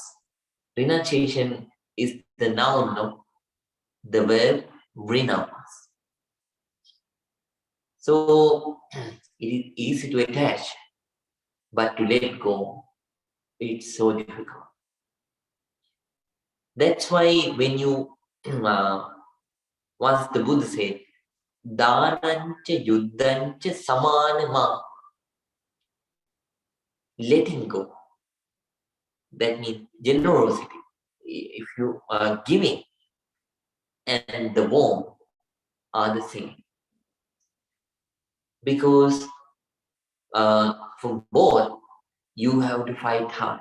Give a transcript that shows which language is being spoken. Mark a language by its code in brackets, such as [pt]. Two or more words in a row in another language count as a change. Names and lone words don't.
[en] Renunciation is the noun of the verb renounce. So it is easy to attach, but to let go, it's so difficult. That's why when you, once the Buddha said, [pi] Dhanancha yuddhancha samanama, [en] letting go. That means generosity. If you are giving and the warmth are the same. Because for both, you have to fight hard.